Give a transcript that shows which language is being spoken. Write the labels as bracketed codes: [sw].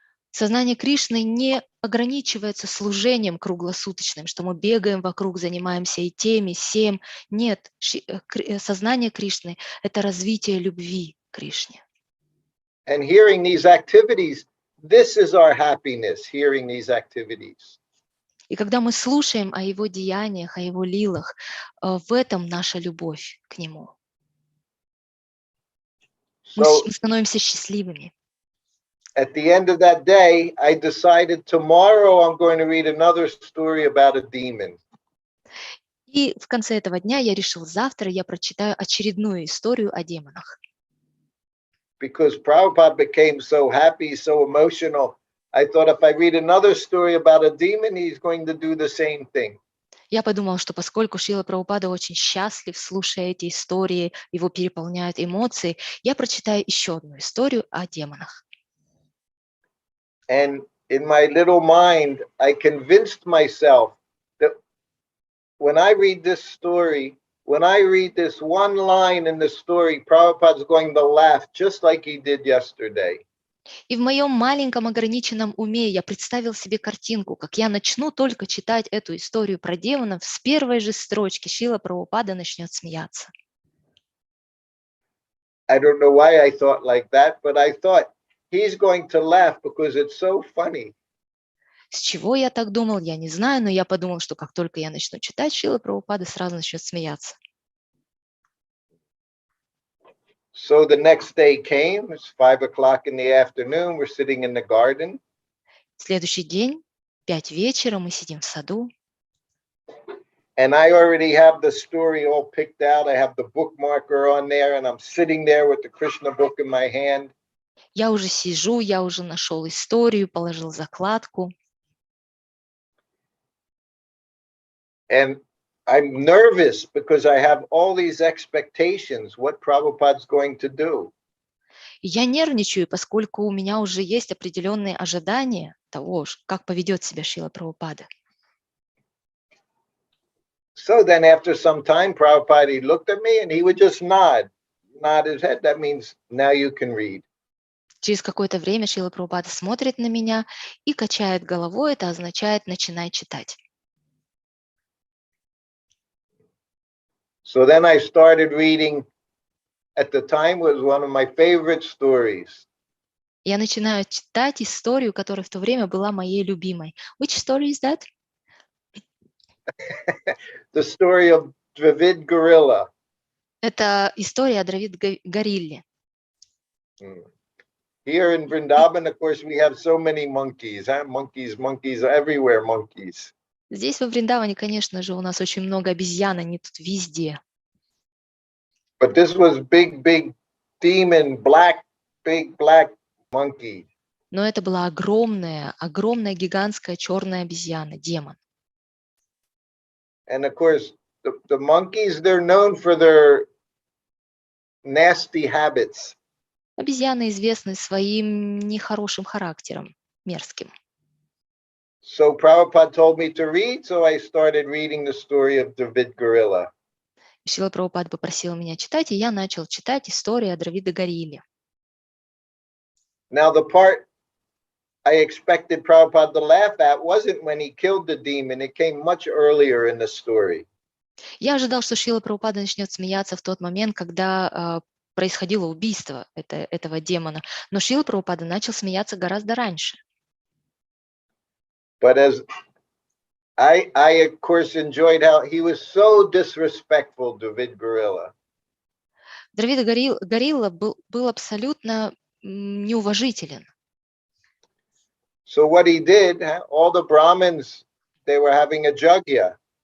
[ru] Сознание Кришны не ограничивается служением круглосуточным, что мы бегаем вокруг, занимаемся и тем, и сем. Нет, сознание Кришны – это развитие любви к Кришне. [en] And hearing these activities, this is our happiness, hearing these activities. [ru] И когда мы слушаем о Его деяниях, о Его лилах, в этом наша любовь к Нему. Мы становимся счастливыми. [en] At the end of that day, I decided tomorrow I'm going to read another story about a demon. [ru] И в конце этого дня я решил, завтра я прочитаю очередную историю о демонах. [en] Because Prabhupada became so happy, so emotional, I thought if I read another story about a demon, he's going to do the same thing. [ru] Я подумал, что поскольку Шрила Прабхупада очень счастлив, слушая эти истории, его переполняют эмоции, я прочитаю еще одну историю о демонах. [en] And in my little mind, I convinced myself that when I read this story, when I read this one line in the story, Prabhupada's going to laugh just like he did yesterday. [ru] И в моем маленьком ограниченном уме я представил себе картинку, как я начну только читать эту историю про демонов, с первой же строчки Шрила Прабхупада начнет смеяться. [en] I don't know why I thought like that, but I thought he's going to laugh because it's so funny. [ru] С чего я так думал, я не знаю, но я подумал, что как только я начну читать, Шрила Прабхупада сразу начнет смеяться. [en] So the next day came, it's 5 o'clock in the afternoon, we're sitting in the garden. [ru] Следующий день, 5 вечера, мы сидим в саду. [en] And I already have the story all picked out. I have the bookmarker on there, and I'm sitting there with the Krishna book in my hand. [ru] Я уже сижу, я уже нашел историю, положил закладку. [en] And I'm nervous because I have all these expectations, what Prabhupada's going to do. [ru] И я нервничаю, поскольку у меня уже есть определенные ожидания того, как поведет себя Шрила Прабхупада. [en] So then after some time, Prabhupada, he looked at me and he would just nod his head. That means now you can read. [ru] Через какое-то время Шрила Прабхупада смотрит на меня и качает головой, это означает «начинай читать». [en] So then I started reading. At the time, it was one of my favorite stories. [ru] Я начинаю читать историю, которая в то время была моей любимой. [en] Which story is that? The story of Dravid Gorilla. [ru] Это история о Дравид Горилле. [en] Here in Vrindavan, of course, we have so many monkeys. Huh? Monkeys everywhere, monkeys. [ru] Здесь, во Вриндаване, конечно же, у нас очень много обезьян, они тут везде. [en] But this was big demon, big black monkey. [ru] Но это была огромная гигантская черная обезьяна, демон. [en] And of course, the monkeys, they're known for their nasty habits. [ru] Обезьяны известны своим нехорошим характером, мерзким. [en] So Prabhupada told me to read, so I started reading the story of Dravid Gorilla. [ru] Шрила Прабхупада попросила меня читать, и я начал читать историю о Дравиде Горилле. [en] Now the part I expected Prabhupada to laugh at wasn't when he killed the demon. It came much earlier in the story. [ru] Я ожидал, что Шрила Прабхупада начнет смеяться в тот момент, когда происходило убийство этого демона. Но Шрила Прабхупада начал смеяться гораздо раньше. [en] But as I of course enjoyed how he was so disrespectful to Dravid Gorilla. [ru] Дравид Горилла был абсолютно неуважителен. [en] So what he did, all the Brahmins, they were having a jagya.